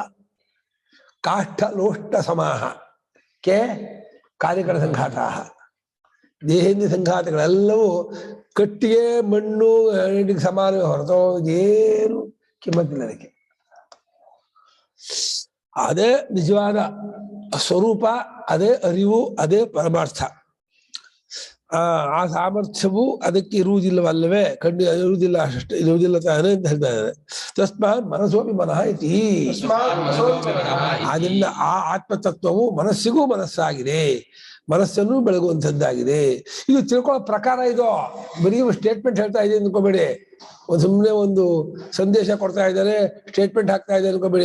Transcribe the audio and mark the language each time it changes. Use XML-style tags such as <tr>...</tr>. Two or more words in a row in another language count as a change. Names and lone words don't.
<sa>ಕಾಷ್ಠ ಲೋಷ್ಟ ಸಮಾಹ ಕೆ ಕಾರ್ಯಕರ ಸಂಘಾತ,</sa> <kn>ದೇಹೇಂದ್ರಿಯ ಸಂಘಾತಗಳೆಲ್ಲವೂ ಕಟ್ಟಿಗೆ ಮಣ್ಣು ಸಮಾನವೇ ಹೊರತು ಏನು ಕಿಮ್ಮತ್ತಿಲ್ಲ ಅದಕ್ಕೆ. ಅದೇ ನಿಜವಾದ ಸ್ವರೂಪ, ಅದೇ ಅರಿವು, ಅದೇ ಪರಮಾರ್ಥ. ಆ ಸಾಮರ್ಥ್ಯವು ಅದಕ್ಕೆ ಇರುವುದಿಲ್ಲವಲ್ಲವೇ, ಇರುವುದಿಲ್ಲ, ಅಷ್ಟೇ ಇರುವುದಿಲ್ಲ ತಾನೆ ಅಂತ ಹೇಳ್ತಾ ಇದ್ದಾರೆ.</kn> <sa>ತಸ್ಮಾತ್ ಮನಸ್ಸೋಪಿ ಮನಃ ಇತಿ.</sa> <kn>ಆದ್ದರಿಂದ ಆ ಆತ್ಮತತ್ವವು ಮನಸ್ಸಿಗೂ ಮನಸ್ಸಾಗಿದೆ, ಮನಸ್ಸನ್ನು ಬೆಳಗುವಂಥದ್ದಾಗಿದೆ. ಇದು ತಿಳ್ಕೊಳ್ಳೋ ಪ್ರಕಾರ. ಇದು ಬರೀ ಸ್ಟೇಟ್ಮೆಂಟ್ ಹೇಳ್ತಾ ಇದೆ ಅನ್ಕೋಬೇಡಿ, ಸುಮ್ಮನೆ ಒಂದು ಸಂದೇಶ ಕೊಡ್ತಾ ಇದ್ದಾರೆ, ಸ್ಟೇಟ್ಮೆಂಟ್ ಹಾಕ್ತಾ ಇದೆ ಅನ್ಕೋಬೇಡಿ.</kn>